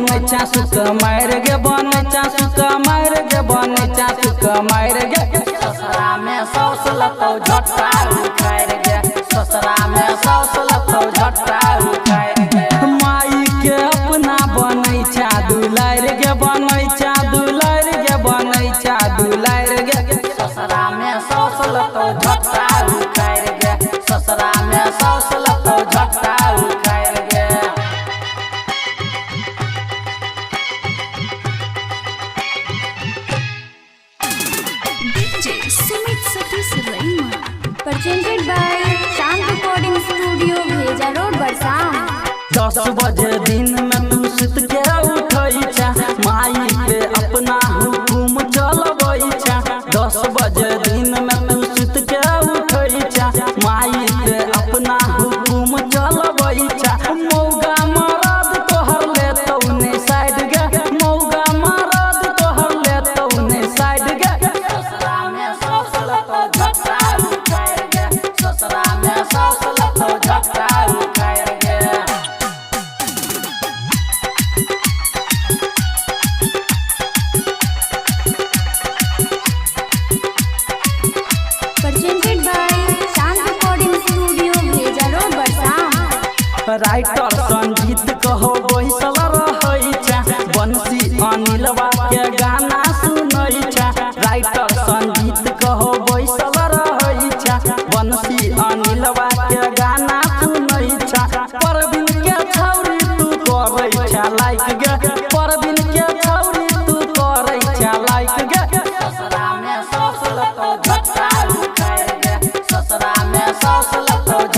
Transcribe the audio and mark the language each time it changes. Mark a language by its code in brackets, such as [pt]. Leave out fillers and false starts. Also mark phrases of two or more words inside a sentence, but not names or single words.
[mai] चासुक मार गे बन चासुक मार गे बन चासुक मार गे ससुरा में सौस लतो झट्टा उखाड़ गे ससुरा में सौस लतो झट्टा उखाड़ गे माई के अपना बनै छा दुलार गे बनै छा दुलार गे बनै छा दुलार गे ससुरा में सौस लतो झट्टा उखाड़ गे ससुरा में सौस लतो झट्टा उखाड़ गे [en] सुमित सतीश रईमा presented by शांत recording studio भेजा रोड बरसाम [mai] 10 बजे दिन में तू सुत के उठै छा माई पे अपना हुकुम चलबै छा 10 बजे दिन में तू सुत के उठै छा माई पे अपना हुकुम चलबै छा मौगा मरद तोहर ले तौने साइड गे मौगा मरद तोहर ले तौने साइड गे ससुरा में सौस लतो झट्टा उखाड़ गे ससुरा में सौस लतो झट्टा उखाड़ गे [en] presented by शांत recording studio भेजा रोड बरसाम [mai] राइटर संगीत कहो बैसल रहै छा बंसी अनिलवा के गाना सुनै छा राइटर संगीत कहो बैसल रहै छा बंसी अनिलवा के गाना सुनै छा परवीन के छौरी तू करै छा लाइक गे परवीन के छौरी तू करै छा लाइक गे ससुरा में सौस लतो झट्टा उखाड़ गे ससुरा में सौस लतो